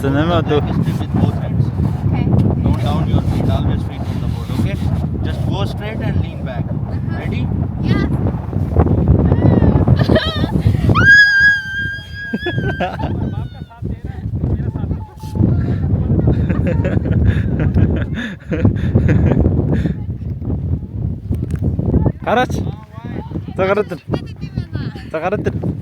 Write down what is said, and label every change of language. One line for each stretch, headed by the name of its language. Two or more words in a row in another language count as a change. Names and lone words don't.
Mongolian: За намайг одоо
English: stay with both hands. Okay. No down your feet, always feet on the board, okay? Just go straight and lean back. Ready? Yeah.
Mongolian: гараач. За гараад ир. За гараад ир.